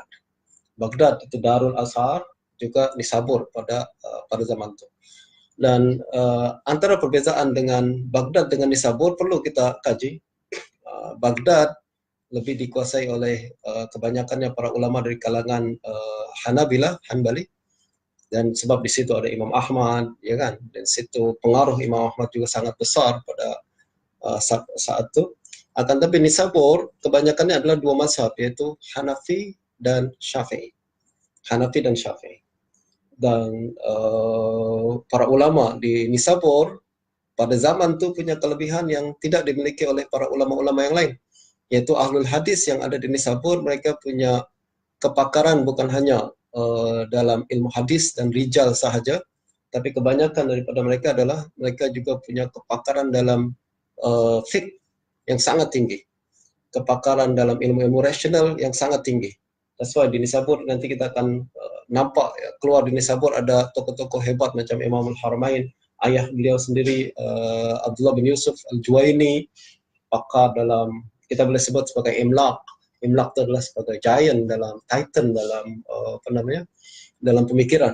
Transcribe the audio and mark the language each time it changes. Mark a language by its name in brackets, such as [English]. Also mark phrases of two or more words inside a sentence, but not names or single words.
[Malay] Baghdad itu Darul Azhar, juga Nisabur pada zaman itu. Dan antara perbezaan dengan Baghdad dengan Nisabur perlu kita kaji. Baghdad lebih dikuasai oleh kebanyakannya para ulama dari kalangan Hanbali, dan sebab di situ ada Imam Ahmad, ya kan. Dan situ pengaruh Imam Ahmad juga sangat besar pada saat itu. Akan tapi Nisabur kebanyakannya adalah dua mazhab, yaitu Hanafi dan Syafi'i. Hanafi dan Syafi'i. Dan para ulama di Nisabur pada zaman itu punya kelebihan yang tidak dimiliki oleh para ulama-ulama yang lain, yaitu [Arabic] أهل الحديث [Malay] yang ada di Nisabur. Mereka punya kepakaran bukan hanya dalam ilmu hadis dan rijal sahaja, tapi kebanyakan daripada mereka adalah mereka juga punya kepakaran dalam fiqh yang sangat tinggi, kepakaran dalam ilmu-ilmu rasional yang sangat tinggi. [English] That's why [Malay] di Nisabur nanti kita akan nampak keluar di Nisabur ada tokoh-tokoh hebat macam Imam Al-Haramain, ayah beliau sendiri Abdullah bin Yusuf Al-Juwaini, pakar dalam, kita boleh sebut sebagai Imlaq. Imlaq itu adalah sebagai giant dalam titan dalam dalam pemikiran.